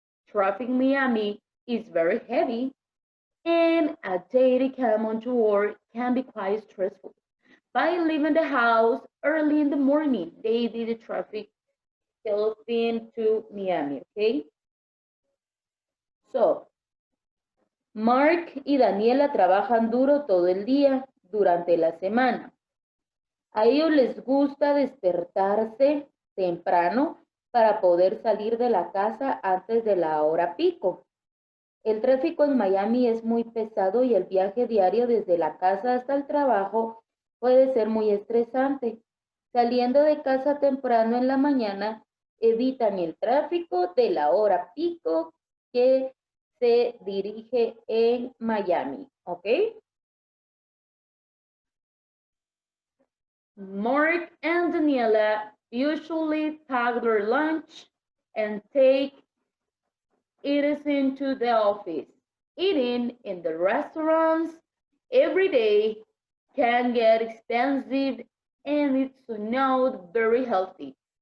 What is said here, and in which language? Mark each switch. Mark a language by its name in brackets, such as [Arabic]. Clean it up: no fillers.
[English] Traffic in Miami is very heavy, and a daily commute to work can be quite stressful. By leaving the house early in the morning, they did the traffic heading to Miami, okay? [Spanish] So, Mark y Daniela trabajan duro todo el día durante la semana. A ellos les gusta despertarse temprano para poder salir de la casa antes de la hora pico. El tráfico en Miami es muy pesado y el viaje diario desde la casa hasta el trabajo puede ser muy estresante. Saliendo de casa temprano en la mañana, evitan el tráfico de la hora pico que se dirige en Miami, ¿ok? [English] Mark and Daniela usually pack their lunch and take it into the office. Eating in the restaurants every day can get expensive and it's not very healthy.